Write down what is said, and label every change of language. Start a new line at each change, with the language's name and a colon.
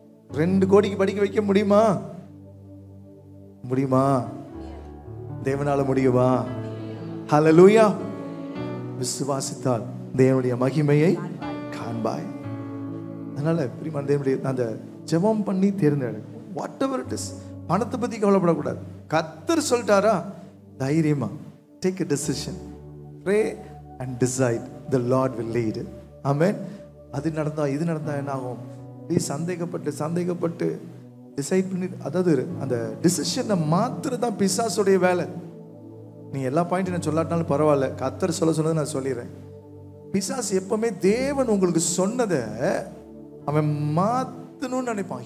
Tamil: 2 கோடிக்கு படிக்க வைக்க முடியுமா? முடியுமா? தேவனால முடியுமா? ஹல்லேலூயா. விசுவாசித்தால் தேவனுடைய மகிமையை காண்பாய். அதனால பிரியமான தேவனுடைய அந்த ஜெபம் பண்ணி தேர்ந்தெடு.
English: whatever it is,
Tamil: பணத்தை பத்தி கவலைப்படக்கூடாது. கர்த்தர் சொல்லிட்டாரா, தைரியமா
English: Take a decision, pray and decide, the Lord will lead.
Tamil: ஆமென். அது நடந்தா இது நடந்தா என்ன ஆகும்? ப்ளீஸ் சந்தேகப்பட்டு டிசைட் பண்ணி, அதாவது அந்த டிசிஷனை மாத்திரதான் பிசாசுடைய வேலை. நீ எல்லா பாயிண்ட்டும் நான் சொல்லாட்டினாலும் பரவாயில்ல, கர்த்தர் சொன்னதை நான் சொல்லிடுறேன். பிசாசு எப்பவுமே தேவன் உங்களுக்கு சொன்னதை அவன் மாத்தணும்னு நினைப்பான்.